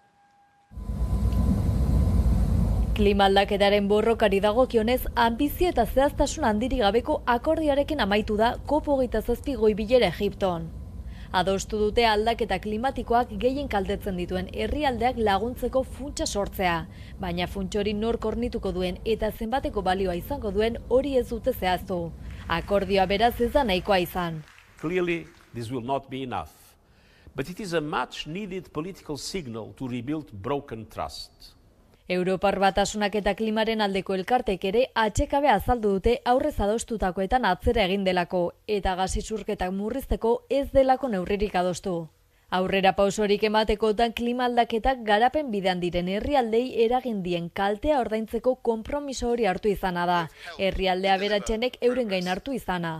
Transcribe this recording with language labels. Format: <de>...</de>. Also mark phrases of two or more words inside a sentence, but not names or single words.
<eu>Klima aldaketaren borrokari dagokionez, anbizio eta zehaztasun handirik gabeko akordioarekin amaitu da COP27 goi-bilera Egipton. Adostu dute aldaketa klimatikoak gehien kaltetzen dituen herrialdeak laguntzeko funtsa sortzea, baina funts hori nork hornituko duen eta zenbateko balioa izango duen hori ez dute zehaztu. Akordioa beraz ez da nahikoa izan.</eu> <en>Clearly, this will not be enough, but it is a much needed political signal to rebuild broken trust.</en> <eu>Europar Batasunak eta klimaren aldeko elkartek ere atsekabe azaldu dute aurrez adostutakoetan atzera egin delako eta gas isurketak murrizteko ez delako neurririk adostu. Aurrera pausorik ematekotan klima aldaketak garapen bidean diren herrialdei eragin dien kaltea ordaintzeko konpromiso hori hartu izana da, herrialde aberatsenek euren gain hartu izana.</eu>